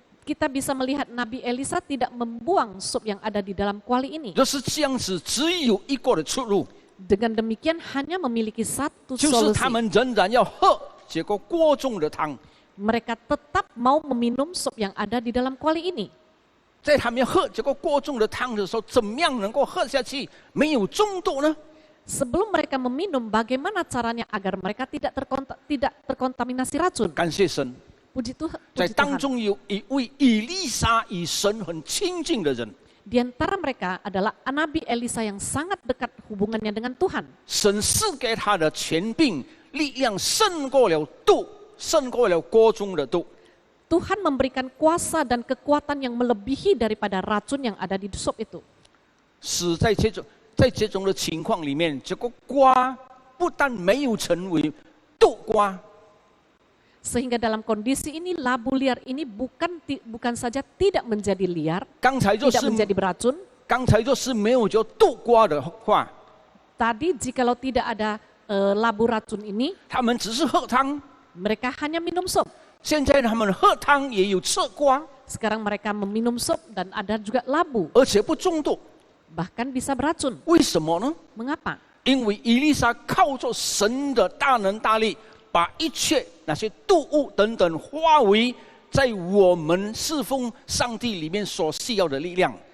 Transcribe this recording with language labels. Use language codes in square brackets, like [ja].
[id] Kita bisa melihat Nabi Elisa tidak membuang sup yang ada di dalam kuali ini. [zh] 若是这样子，只有一个的出路， [id] Dengan demikian hanya memiliki satu [zh] 就是 [id] solusi. [zh] 他们仍然要喝这个锅中的汤。 [id] Mereka tetap mau meminum sup yang ada di dalam kuali ini. [zh] 在他们喝这个锅中的汤的时候，怎么样能够喝下去没有中毒呢？ [id] Sebelum mereka meminum, bagaimana caranya agar mereka tidak terkontaminasi racun? [zh] 感谢神， [id] Puji Tuhan. [zh] 在 [id] Puji [zh] 当 [id] Tuhan. [zh] 中有一位以利沙与神很亲近的人， [id] Di antara mereka adalah Nabi Elisa yang sangat dekat hubungannya dengan Tuhan. [zh] 神赐给他的权柄力量胜过了毒，胜过了锅中的毒。 [id] Tuhan memberikan kuasa dan kekuatan yang melebihi daripada racun yang ada di sup itu. [zh] 使在这种的情况里面，这个瓜不但没有成为毒瓜， [id] Sehingga dalam kondisi ini labu liar ini bukan saja tidak menjadi liar, [zh] 刚才若 [id] tidak [zh] 是 [id] menjadi beracun. [zh] 刚才若是没有就毒瓜的话， [id] Tadi jikalau tidak ada labu racun ini, [zh] 他们只是喝汤。 [id] mereka hanya minum sup. [zh] 现在他们喝汤也有吃瓜， [id] Sekarang mereka meminum sup dan ada juga labu, [zh] 而且不中毒， [id] bahkan bisa beracun. [zh] 为什么呢？ [id] Mengapa? [zh] 因为以利沙靠着神的大能大力，把一切那些毒物等等化为在我们侍奉上帝里面所需要的力量。